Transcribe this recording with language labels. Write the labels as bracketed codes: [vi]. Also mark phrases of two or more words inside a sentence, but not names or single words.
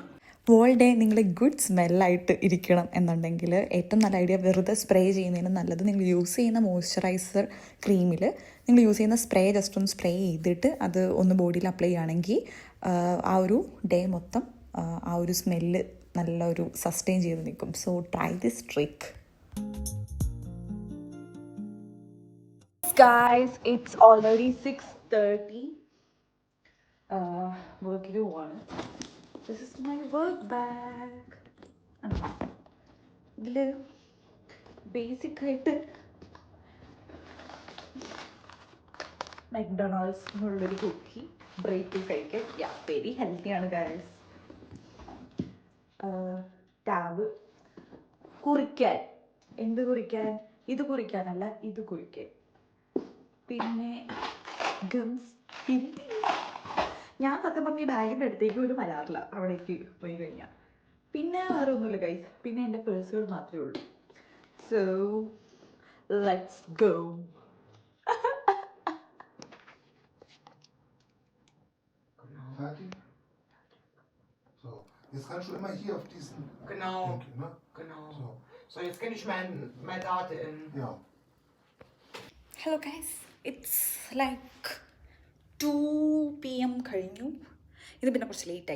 [en] all day [ml] നിങ്ങൾ [en] good smell [ml] ഇരിക്കണം എന്നുണ്ടെങ്കിൽ ഏറ്റവും നല്ല ഐഡിയ വെറുതെ സ്പ്രേ ചെയ്യുന്നതിന് നല്ലത് നിങ്ങൾ യൂസ് ചെയ്യുന്ന [en] moisturizer cream [ml] നിങ്ങൾ യൂസ് ചെയ്യുന്ന [en] spray just [ml] ഒന്ന് സ്പ്രേ ചെയ്തിട്ട് അത് ഒന്ന് [en] body apply [ml] ചെയ്യുകയാണെങ്കിൽ ആ ഒരു ഡേ മൊത്തം ആ ഒരു സ്മെല്ല് നല്ലൊരു സസ്റ്റെയിൻ ചെയ്ത് നിൽക്കും. [en] So try this trick. Guys, it's already 6:30. Working on. This is my work bag. [ml] ഇതില് ബേസിക് ആയിട്ട് മക്ഡൊണാൾഡ്സ് എന്നുള്ളൊരു [en] cookie break [ml] കഴിക്കാൻ [en] very healthy [ml] ഗൈസ്. ടാബ് കുറിക്കാൻ, എന്ത് കുറിക്കാൻ? ഇത് കുറിക്കാനല്ല, ഇത് കുറിക്കാൻ. പിന്നെ ഗംസ്. ഞാൻ സത്യം പറഞ്ഞ ഈ ബാഗിൻ്റെ അടുത്തേക്ക് പോലും വരാറില്ല അവിടേക്ക് പോയി കഴിഞ്ഞാൽ. പിന്നെ വേറെ ഒന്നുമില്ല ഗൈസ്, പിന്നെ എൻ്റെ പേഴ്സുകൾ മാത്രമേ ഉള്ളൂ. [en] So let's go. [de] So, jetzt kannst du immer hier auf diesen. Genau. Winkel, ne? Genau. So. So, jetzt kann ich mein Daten in. Ja. [en] Hello guys, it's like 2 PM കഴിഞ്ഞു. [ml] ഇത് പിന്നെ കുറച്ച് ലേറ്റായി.